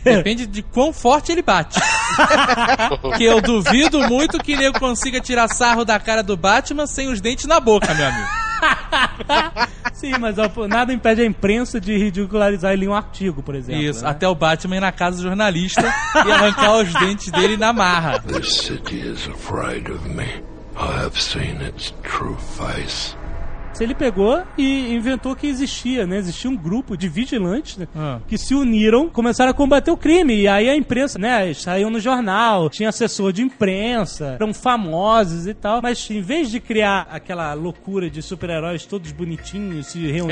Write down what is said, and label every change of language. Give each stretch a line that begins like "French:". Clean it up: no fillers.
Portuguese: Depende de quão forte ele bate. Porque eu duvido muito que nego consiga tirar sarro da cara do Batman sem os dentes na boca, meu amigo. Sim, mas ó, nada impede a imprensa de ridicularizar ele em um artigo, por exemplo. Isso, né? Até o Batman ir na casa do jornalista e arrancar os dentes dele na marra.
English: This city is afraid of me. I have seen its true face.
Portuguese: Ele pegou e inventou que existia, né? Existia um grupo de vigilantes, né? Que se uniram, começaram a combater o crime. E aí a imprensa, né? Saiu no jornal, tinha assessor de imprensa, eram famosos e tal. Mas em vez de criar aquela loucura de super-heróis todos bonitinhos se reunindo...